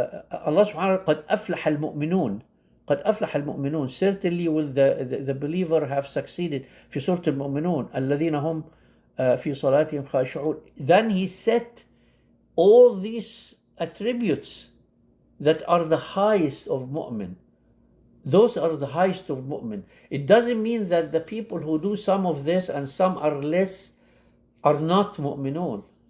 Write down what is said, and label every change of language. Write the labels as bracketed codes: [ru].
[ar] Allah subhanahu wa ta'ala قَدْ أَفْلَحَ الْمُؤْمِنُونَ. قد أفلح المؤمنون. [en] Certainly will the believer have succeeded. [ar] في سورة المؤمنون الذين هم في صلاتهم خاشعون. [en] Then he set all these attributes that are the highest of mu'min. Those are the highest of mu'min. It doesn't mean that the people who do some of this and some are less are not mu'minun.